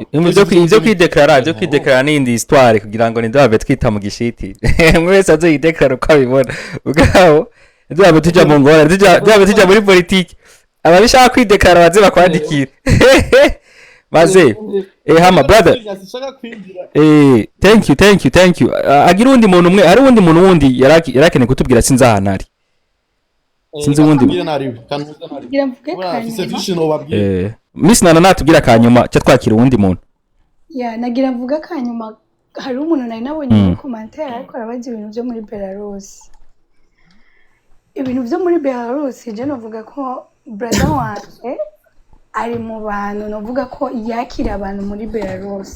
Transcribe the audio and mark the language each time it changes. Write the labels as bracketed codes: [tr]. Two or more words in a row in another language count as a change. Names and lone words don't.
[rn] Ivyo kwideklara n'indi histoire kugira ngo ndabave twita mu gishiti. Mwese azoyideklara uko abibona. Ugaho ndabe tujya mu ngora, ndabe tujya muri politique. Ababishaka kwideklara baze bakwandikira. Maze hama brother. [en] Thank you. [rn] Agira undi muntu umwe, ari undi muntu wundi yarakene kutubwira sinzi ahantu ari. Sinzi wundi. Ngira mvuge kanyuma. Miss Nana natubwira kanyuma cyo twakira uwundi muntu. Nagira mvuga kanyuma hari umuntu nari nabonye muri commentaire ariko arabaza ibintu byo muri Belarus. Ibintu byo muri Belarus je novuga ko brother wanje ari mu bantu novuga ko yakira abantu muri Belarus.